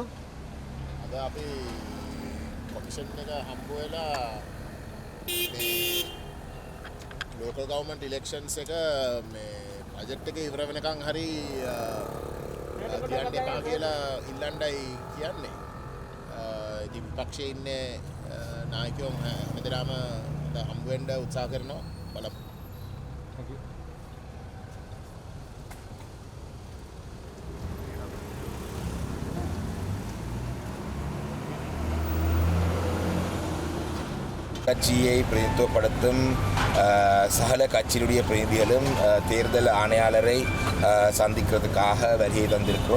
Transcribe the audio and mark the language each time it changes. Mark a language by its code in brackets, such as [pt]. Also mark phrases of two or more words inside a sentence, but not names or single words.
[si] අද අපි කොමිෂන් එක හම්බ වෙලා මේ [en] local government elections [si] එක මේ බජට් එක ඉවර වෙනකන් හරි තියන්න එපා කියලා ඉල්ලන්නයි කියන්නේ. ඉතින් විපක්ෂයේ ඉන්නේ නායකයෝ හැමදේම හම්බ වෙන්න උත්සාහ කරනවා බලමු. [ta] கட்சியை பிரதிநிதித்துவப்படுத்தும் சகல கட்சியினுடைய பிரதிநிதிகளும் தேர்தல் ஆணையாளரை சந்திக்கிறதுக்காக வருகை தந்திருக்கிறோம்.